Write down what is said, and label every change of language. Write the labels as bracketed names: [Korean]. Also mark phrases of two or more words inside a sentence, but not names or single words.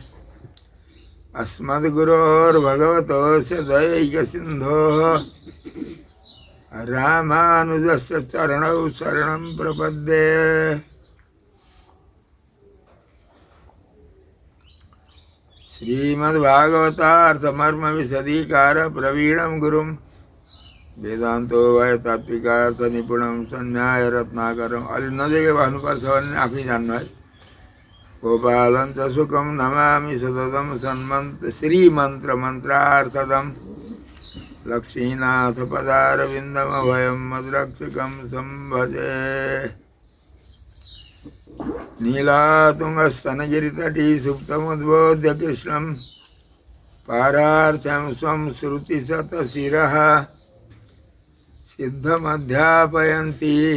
[Sanskrit] अस्मद्गुरोर्भगवतोऽस्य दयैकसिन्धोः रामानुजस्य चरणौ शरणं प्रपद्ये। श्रीमद्भागवतार्थमर्मविशदीकार प्रवीणं गुरुं वेदान्तो भय तात्विकार्थनिपुणं सन्न्याय रत्नाकरम्। [Nepali] अलि नजिकै भन्नुपर्छ भने आफै जान्नु है। [Sanskrit] गोपालं च सुखं नमामि सततं श्रीमन्त्रमन्त्रार्थदम्। लक्ष्मीनाथपदारविन्दमभयं मद्रक्षकं संभजे। नीलातुङ्गस्तनगिरितटी सुप्तमुद्बोध्य कृष्णं पारार्थ्यं स्वं श्रुतिशतशिरः सिद्धमध्यापयन्ति।